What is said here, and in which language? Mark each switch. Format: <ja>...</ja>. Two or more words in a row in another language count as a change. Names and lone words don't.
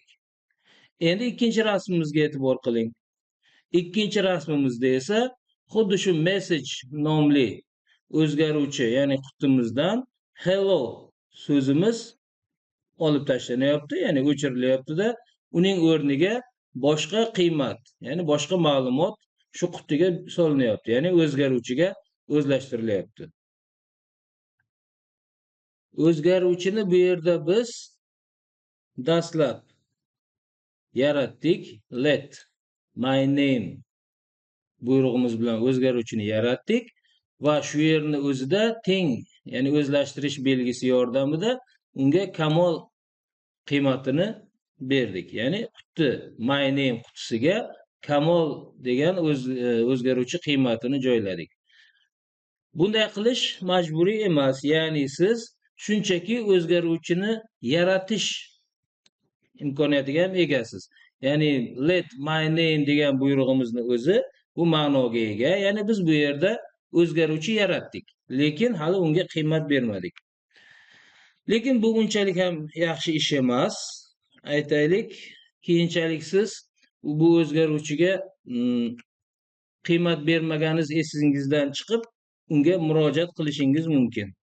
<uz>Endi ikkinchi rasmimizga e'tibor qiling. Ikkinchi rasmimizda esa xuddi shu message nomli o'zgaruvchi, ya'ni qutimizdan hello so'zimiz olib tashlanyapti, ya'ni o'chirilyapti-da, uning o'rniga boshqa qiymat, ya'ni boshqa ma'lumot shu qutiga solinyapti, ya'ni o'zgaruvchiga o'zlashtirilyapti. o'zgaruvchini bu yerda biz dastlab yaratdik.</uz> <en>Let my name</en> <uz>buyrug'imiz bilan o'zgaruvchini yaratdik va shu yerni o'zida teng, ya'ni o'zlashtirish belgisi yordamida unga kamol qiymatini berdik. Ya'ni qutbi</uz> <en>my name</en> <uz>qutisiga kamol degan o'zgaruvchi qiymatini joyladik. Bunday qilish majburiy emas. Ya'ni siz shunchaki o'zgaruvchini yaratish imkoniyatiga ham egasiz. Ya'ni</uz> <en>let my name</en> <uz>degan buyrug'imizni o'zi bu ma'noga ega. Ya'ni biz bu yerda o'zgaruvchi yaratdik, lekin hali unga qiymat bermadik. Lekin bu unchalik ham yaxshi ish emas. Aytaylik, keyinchalik siz bu o'zgaruvchiga qiymat bermaganingiz esingizdan chiqib, unga murojaat qilishingiz mumkin.</uz>